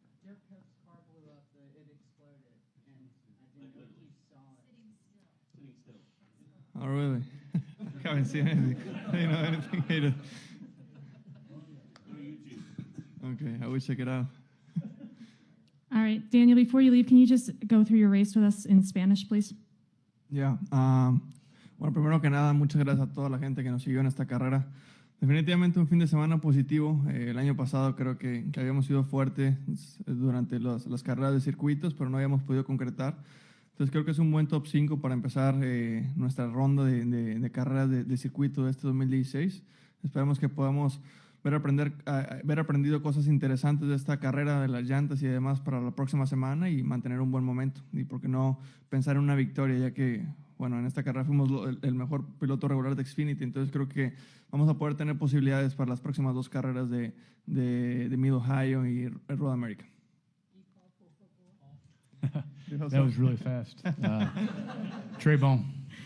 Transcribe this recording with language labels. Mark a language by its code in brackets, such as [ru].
[en] Derek Cope's car blew up, it exploded, and I didn't know if you saw it. Oh, really? Haven't seen anything. Anything. Okay, I will check it out. All right, Daniel, before you leave, can you just go through your race with us in Spanish, please? Yeah. [es] Bueno, primero que nada, muchas gracias a toda la gente que nos siguió en esta carrera. Definitivamente un fin de semana positivo. El año pasado creo que habíamos sido fuertes durante las carreras de circuitos, pero no habíamos podido concretar. Entonces creo que es un buen top 5 para empezar nuestra ronda de carreras de circuito de este 2016. Esperamos que podamos ver aprendido cosas interesantes de esta carrera, de las llantas y demás para la próxima semana y mantener un buen momento. Y por qué no pensar en una victoria, ya que, bueno, en esta carrera fuimos el mejor piloto regular de Xfinity, entonces creo que vamos a poder tener posibilidades para las próximas 2 carreras de Mid-Ohio y Road America. [en] That was really fast. Trey Bone.